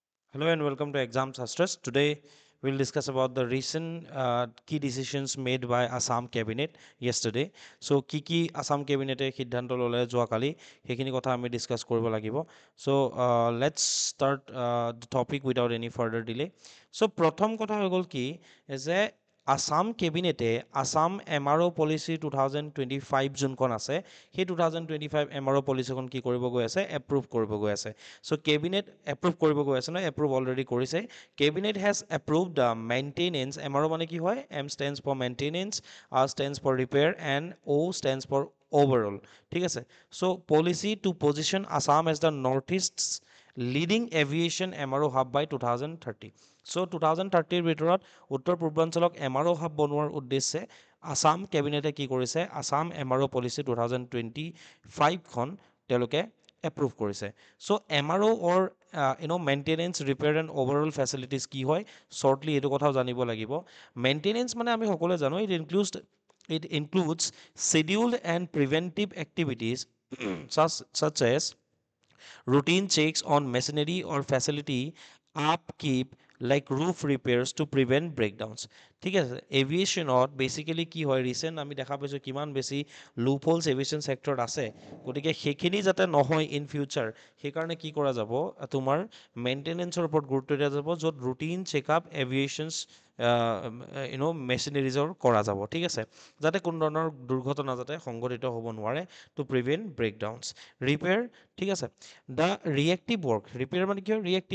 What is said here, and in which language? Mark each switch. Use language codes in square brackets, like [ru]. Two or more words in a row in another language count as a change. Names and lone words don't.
[en] Hello and welcome to Exam Sastras. Today we'll discuss about the recent key decisions made by Assam Cabinet yesterday. [as] So কি Assam Cabinet এ সিদ্ধান্ত ললে যোৱাকালি সেইখিনি কথা আমি ডিসকাস কৰিব লাগিব. [en] So let's start the topic without any further delay. [as] So প্ৰথম কথা হৈ গ'ল কি যে আসাম কেবিনেটে আসাম MRO পলিচি 2025 যোনখন আছে সেই 2025 MRO পলিচিখন কি কৰিব গৈ আছে এপ্ৰুভ কৰিব গৈ আছে [en] so cabinet approve [as] কৰিব গৈ আছে না [en] approve already [as] কৰিছে [en] cabinet has approved the maintenance MRO [as] মানে কি হয় [en] M stands for maintenance R stands for repair and O stands for overall [as] ঠিক আছে [en] so policy to position Assam as the northeast's leading aviation MRO hub by 2030 so [as] 2030 ৰ ভিতৰত উত্তৰ পূৰ্বাঞ্চলক [en] MRO hub [as] বনোৱাৰ উদ্দেশ্যে আসাম কেবিনেটে কি কৰিছে আসাম MRO পলিচি 2025 খন তেওঁলোকে এপ্ৰুভ কৰিছে [en] so MRO or maintenance repair and overall facilities [as] কি হয় shortly এইটো কথাও জানিব লাগিব maintenance মানে আমি সকলোৱে জানো it [en] includes scheduled and preventive activities such as routine checks on machinery or facility upkeep like roof repairs to prevent breakdowns [as] ঠিক আছে এভিয়েশ্যনত বেসিক্যালি কি হয় রিসেন্ট আমি দেখা পাইছো কিমান বেছি [en] loop holes [as] এভিয়েশন সেক্টৰত আছে গতিকে সেইখিনি যাতে নহয় [en] in future [as] সেইকাৰণে কি কৰা যাব তোমাৰ মেইনটেনেন্সৰ ওপৰত গুৰুত্ব দিয়া যাব য'ত [en] routine checkup aviations [as] মেচিনাৰিজৰ কৰা যাব ঠিক আছে যাতে কোনো ধৰণৰ দুৰ্ঘটনা যাতে সংঘটিত হ'ব নোৱাৰে [en] to prevent breakdowns repair [as] ঠিক আছে [en] the reactive work repair [as] মানে কি হয় ৰিয়েক্টিভ